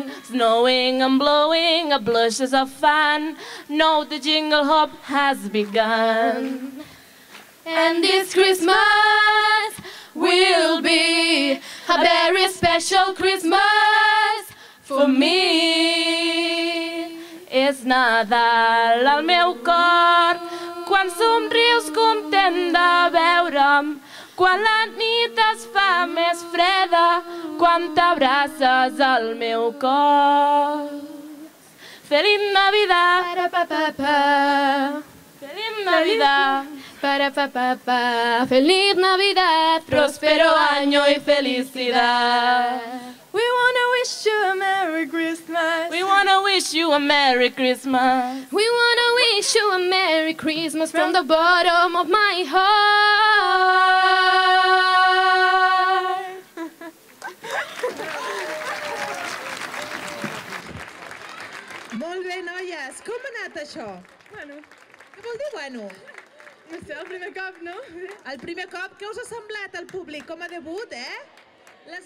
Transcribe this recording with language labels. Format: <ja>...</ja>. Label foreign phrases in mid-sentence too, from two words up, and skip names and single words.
<en>Snowing and blowing, a blushes of fun. Know the jingle hop has begun. And this Christmas will be a very special Christmas for me.</en> <ca>És Nadal al meu cor, quan somrius content de veure'm, quan la nit es fa més freda, quan t'abraces al meu cor.</ca> <es>Feliz Navidad, Feliz Navidad, Feliz Navidad, próspero año y felicidad.</es> <en>We wanna wish you a Merry Christmas. We wanna wish you a Merry Christmas. We wanna wish you a Merry Christmas from the bottom of my heart.</en> <ca>Molt bé, noies. Com ha anat això? Bueno, Què vol dir, bueno? no sé, el primer cop, no? El primer cop, què us ha semblat al públic com a debut, eh?</ca>